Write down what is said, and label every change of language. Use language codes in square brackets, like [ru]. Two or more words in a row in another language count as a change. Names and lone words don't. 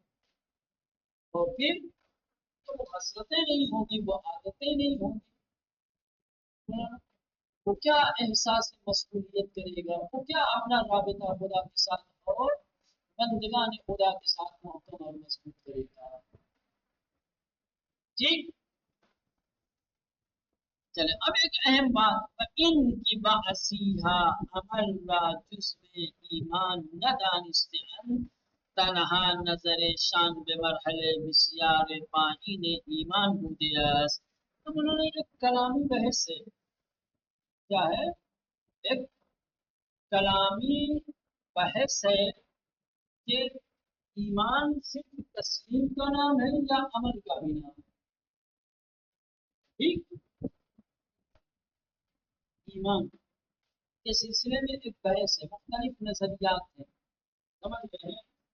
[ur] اور پھر تو وہ حسرتیں نہیں ہوں گی، وہ عادتیں نہیں ہوں گی، وہ کیا احساس مسئولیت کرے گا، وہ کیا اپنا رابطہ خدا کے ساتھ اور بندگان خدا کے ساتھ محکم اور مضبوط کرے گا۔ ٹھیک، چلے اب ایک اہم بات، ان کی [fa] باعثیہا عمل را جزء ایمان نہ دانستن تنہا نظر شان به مرحلے بسیار پایین ایمان بوده است۔ [ur] اب انہوں نے ایک کلامی بحث ہے، کیا ہے؟ ایک کلامی بحث ہے کہ ایمان صرف تسلیم کا نام ہے یا عمل کا بھی نام ہے؟ ٹھیک، ایمان کے سلسلے میں ایک بحث ہے، مختلف نظریات ہیں، سمجھ گئے ہیں؟